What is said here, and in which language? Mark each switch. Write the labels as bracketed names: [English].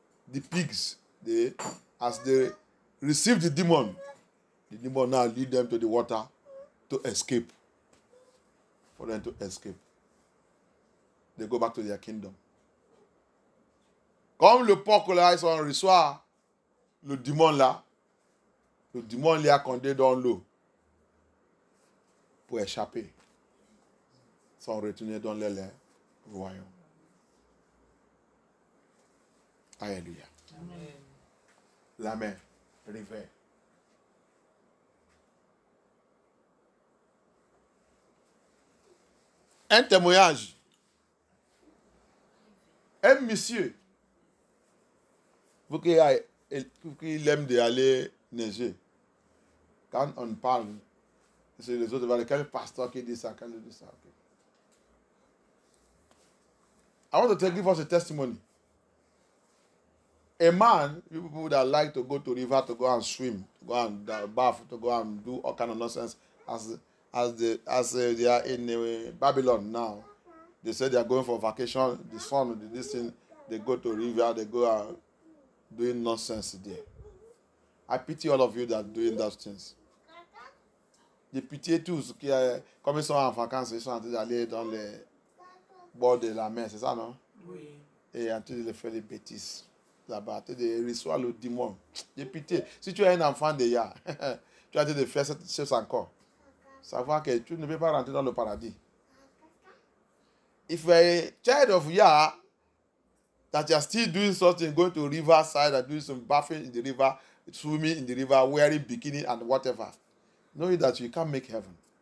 [English] The pigs, as they receive the demon now lead them to the water to escape. For them to escape. They go back to their kingdom. [French] Comme le porc là, ils reçoit le démon là les a condamnés dans l'eau pour échapper. Ils sont retournés dans le royaume. Alléluia. Amen. La mer, rivière. Un témoignage. Un monsieur, pour qu'il aime d'aller neiger, quand on parle, c'est les autres, quel pasteur qui dit ça, quel dit ça. [English] Okay. I want to give us a testimony. A man, people that like to go to river to go and swim, to go and bath, to go and do all kind of nonsense, as they are in Babylon now. They say they are going for vacation. The son, this thing, they go to river, they go out doing nonsense there. I pity all of you that are doing those things. [French] J'ai pitié tous qui, comme ils sont en vacances, ils sont en train d'aller dans les bords de la mer, c'est ça, non? Oui. Et en train de faire des bêtises là-bas, de recevoir le démon. J'ai pitié. Si tu es un enfant déjà, tu as en train de faire cette chose encore. Savoir que tu ne peux pas rentrer dans le paradis. [English] If a child of Yah that you are still doing something, going to riverside and doing some bathing in the river, swimming in the river, wearing bikini and whatever, know that you can't make heaven.